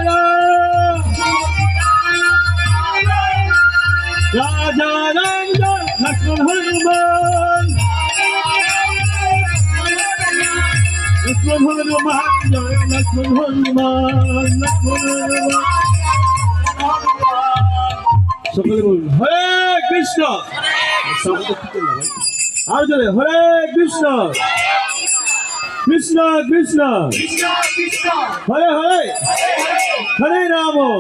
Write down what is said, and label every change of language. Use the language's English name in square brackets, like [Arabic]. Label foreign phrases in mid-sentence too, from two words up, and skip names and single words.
[Sanskrit] Raja Ram Lakshman Hanuman Lakshman Hanuman Lakshman Hanuman Lakshman Hanuman [Bangla] সকলে বলুন [Sanskrit] হরে কৃষ্ণ [Bangla] আর জোরে [Sanskrit] হরে কৃষ্ণ কৃষ্ণ কৃষ্ণ হরে হরে হরে রাম